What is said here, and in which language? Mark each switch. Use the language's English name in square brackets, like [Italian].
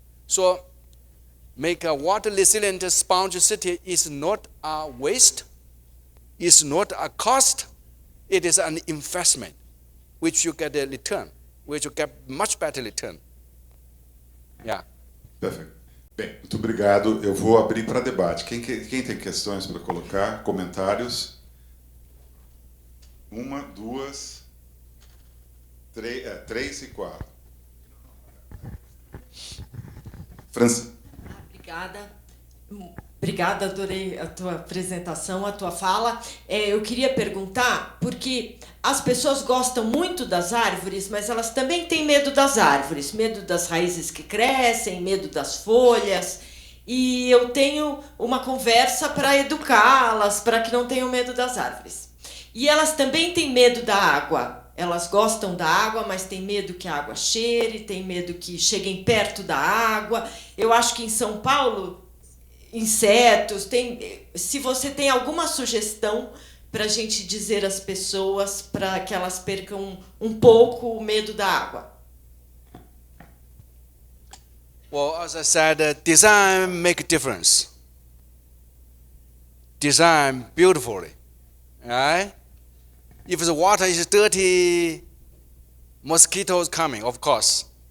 [English] So make a water resilient sponge city is not a waste, it's not a cost, it is an investment which you get a return, which you get much better return. Yeah. [Portuguese] Perfeito. Bem, muito obrigado. Eu vou abrir para debate. Quem tem questões para colocar? Comentários? 1, 2, 3 e 4. Obrigada. Obrigada, adorei a tua apresentação, a tua fala. Eu queria perguntar, porque as pessoas gostam muito das árvores, mas elas também têm medo das árvores, medo das raízes que crescem, medo das folhas. E eu tenho uma conversa para educá-las, para que não tenham medo das árvores. E elas também têm medo da água. Elas gostam da água, mas têm medo que a água cheire, têm medo que cheguem perto da água. Eu acho que em São Paulo, insetos, se você tem alguma sugestão para a gente dizer às pessoas para que elas percam um pouco o medo da água. [English] Well, as I said, design make a difference. Design beautifully, right? If the water is dirty, mosquitoes coming, of course.